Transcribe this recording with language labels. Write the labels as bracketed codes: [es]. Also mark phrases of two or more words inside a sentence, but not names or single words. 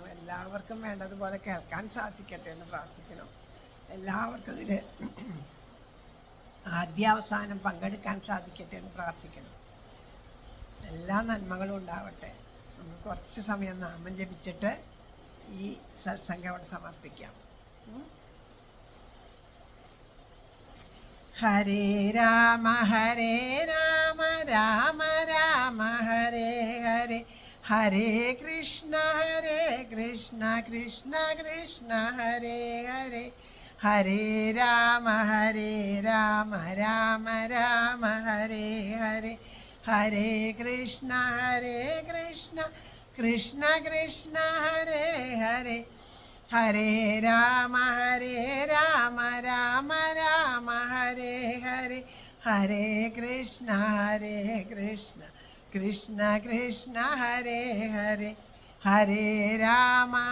[ml] എല്ലാവർക്കും വേണ്ടതുപോലെ കേൾക്കാൻ സാധിക്കട്ടെ എന്ന് പ്രാർത്ഥിക്കണം. എല്ലാവർക്കും ഇതിൽ ആദ്യാവസാനം പങ്കെടുക്കാൻ സാധിക്കട്ടെ എന്ന് പ്രാർത്ഥിക്കണം. എല്ലാ നന്മകളും ഉണ്ടാവട്ടെ. നമുക്ക് കുറച്ച് സമയം നാമം ജപിച്ചിട്ട് ഈ സത്സംഗം അവിടെ സമർപ്പിക്കാം. [sa] ഹരേ രാമ രാമ രാമ ഹരേ ഹരേ, ഹരേ കൃഷ്ണ കൃഷ്ണ കൃഷ്ണ ഹരേ ഹരേ, ഹരേ രാമ രാമ രാമ ഹരേ ഹരേ, ഹരേ കൃഷ്ണ കൃഷ്ണ കൃഷ്ണ കൃഷ്ണ ഹരേ ഹരേ, ഹരേ രാമ രാമ രാമ ഹരേ ഹരേ, ഹരേ കൃഷ്ണ കൃഷ്ണ കൃഷ്ണ കൃഷ്ണ ഹരേ ഹരേ, ഹരേ രാമ